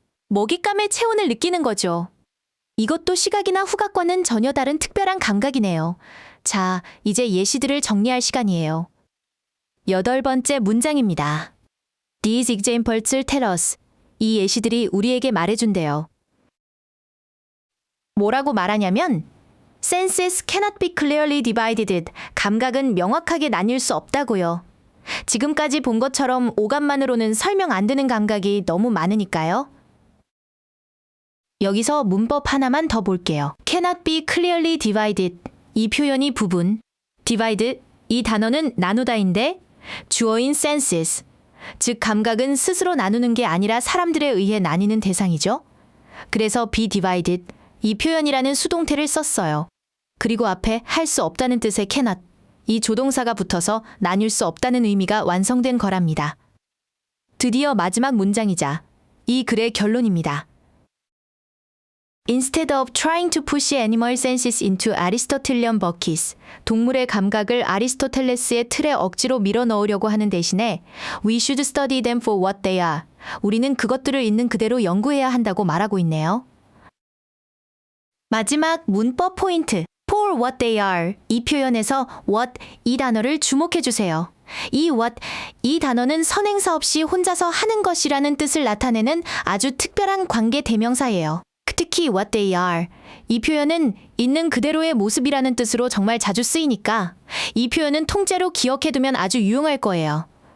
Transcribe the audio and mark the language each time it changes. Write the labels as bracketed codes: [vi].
[ko] 먹잇감의 체온을 느끼는 거죠. 이것도 시각이나 후각과는 전혀 다른 특별한 감각이네요. 자, 이제 예시들을 정리할 시간이에요. 8번째 문장입니다. [en] These examples tell us. [ko] 이 예시들이 우리에게 말해준대요. 뭐라고 말하냐면 [en] Senses cannot be clearly divided. [ko] 감각은 명확하게 나뉠 수 없다고요. 지금까지 본 것처럼 오감만으로는 설명 안 되는 감각이 너무 많으니까요. 여기서 문법 하나만 더 볼게요. [en] Cannot be clearly divided. [ko] 이 표현이 부분. divide, 이 단어는 나누다인데 주어인 senses, 즉 감각은 스스로 나누는 게 아니라 사람들에 의해 나뉘는 대상이죠. 그래서 be divided, 이 표현이라는 수동태를 썼어요. 그리고 앞에 할 수 없다는 뜻의 cannot, 이 조동사가 붙어서 나뉠 수 없다는 의미가 완성된 거랍니다. 드디어 마지막 문장이자 이 글의 결론입니다. [en] Instead of trying to push animal senses into Aristotelian buckets, [ko] 동물의 감각을 아리스토텔레스의 틀에 억지로 밀어 넣으려고 하는 대신에 [en] We should study them for what they are. [ko] 우리는 그것들을 있는 그대로 연구해야 한다고 말하고 있네요. 마지막 문법 포인트, [en] for what they are. [ko] 이 표현에서 what, 이 단어를 주목해 주세요. 이 what, 이 단어는 선행사 없이 혼자서 하는 것이라는 뜻을 나타내는 아주 특별한 관계 대명사예요. 특히 [en] what they are, [ko] 이 표현은 있는 그대로의 모습이라는 뜻으로 정말 자주 쓰이니까 이 표현은 통째로 기억해두면 아주 유용할 거예요.